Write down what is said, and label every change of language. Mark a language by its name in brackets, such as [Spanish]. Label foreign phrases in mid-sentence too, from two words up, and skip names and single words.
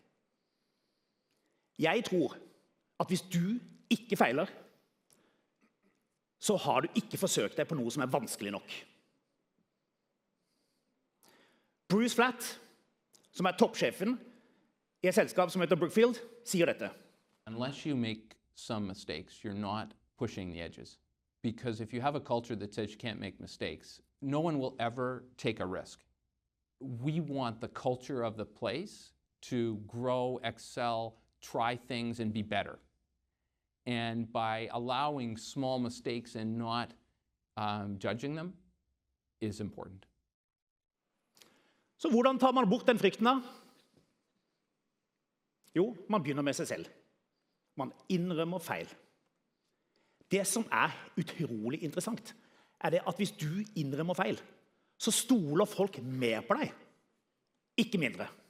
[Norwegian] Jeg tror at hvis du ikke feiler, så har du ikke forsøkt deg på noe som vanskelig nok. Bruce Flatt, som toppsjefen i et selskap som heter Brookfield, sier dette. [English] Unless you make some mistakes, you're not pushing the edges. Because if you have a culture that says you can't make mistakes, no one will ever take a risk. We want the culture of the place to grow, excel, try things, and be better. And by allowing small mistakes and not judging them is important. [Norwegian] Så hvordan tar man bort den frykten da? Jo, man begynner med seg selv. Man innrømmer feil. Det som utrolig interessant, det at hvis du innrømmer feil, så stoler folk mer på deg, ikke mindre.